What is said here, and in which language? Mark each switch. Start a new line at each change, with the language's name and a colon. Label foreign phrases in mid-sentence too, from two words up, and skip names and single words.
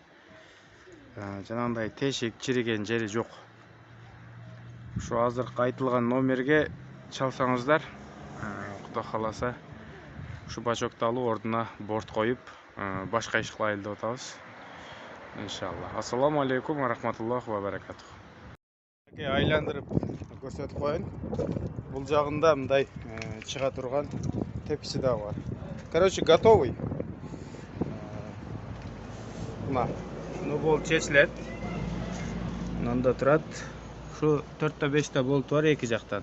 Kyrgyz: Жанагындай тешик, чириген жери жок. Şu азыркы айтылган номерге чалсаңыздар, Кудай кааласа, şu бачокты алып ордуна борт коюп, башка иш кылайлы деп атабыз. Иншалла.
Arabic: السلام عليكم ورحمة الله وبركاته.
Kyrgyz: Айландырып көрсөтүп коеюн. Бул жагында мындай чыга турган тепкичи да бар.
Russian: Короче, готовый.
Kyrgyz: Мына, ну болт чечилет. Мында турат. Şu 4-5 болт бар эки жактан.